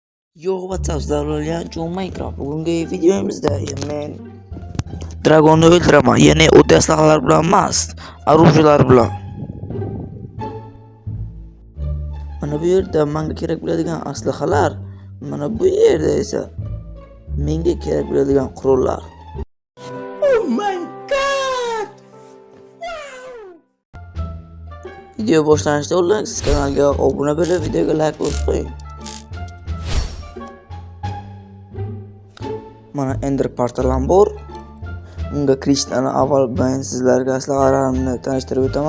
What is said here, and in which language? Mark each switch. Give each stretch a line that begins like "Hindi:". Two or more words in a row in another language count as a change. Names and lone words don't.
English: Yo, what's up sizlar, John Minecraft.
Uzbek: Bugungi videomizda men dragonni o'ldiraman. Ya'ni o'ta aslahalar bilan emas, orужиялар bilan. Mana bu yerda menga kerak bo'ladigan aslahalar, mana bu yerda esa menga kerak bo'ladigan qurollar.
English: Oh my god!
Uzbek: Video boshlanishida oldin siz kanalga obuna bo'lib, videoga like bosib qo'ying. Mana Ender portalim bor. Unga kirishdan avval men sizlarga aslahalarimni tanishtirib o'taman.